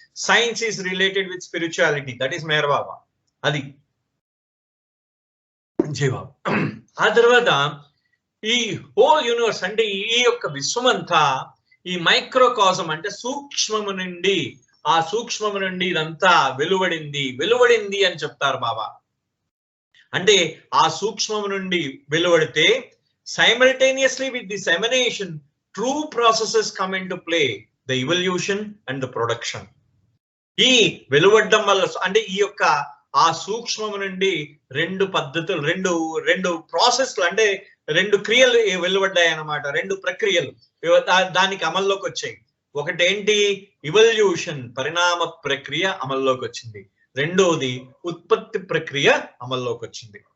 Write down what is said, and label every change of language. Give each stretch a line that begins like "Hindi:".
English: Science is related with spirituality, that is Meher Baba.
Telugu: అది జయబాబు. ఆ తర్వాత ఈ హోల్ యూనివర్స్ అంటే ఈ యొక్క విశ్వమంతా ఈ మైక్రోకాజం అంటే సూక్ష్మము నుండి, ఆ సూక్ష్మము నుండి ఇదంతా వెలువడింది అని చెప్తారు బాబా. అంటే ఆ సూక్ష్మము నుండి వెలువడితే
English: simultaneously with this emanation true processes come into play, the evolution and the production.
Telugu: ఈ వెలువడ్డం వల్ల అంటే ఈ యొక్క ఆ సూక్ష్మము నుండి రెండు పద్ధతులు, రెండు ప్రాసెస్లు అంటే రెండు క్రియలు వెలువడ్డాయి అన్నమాట. రెండు ప్రక్రియలు దానికి అమల్లోకి వచ్చాయి. ఒకటి ఏంటి? ఇవల్యూషన్, పరిణామ ప్రక్రియ అమల్లోకి వచ్చింది. రెండోది ఉత్పత్తి ప్రక్రియ అమల్లోకి వచ్చింది.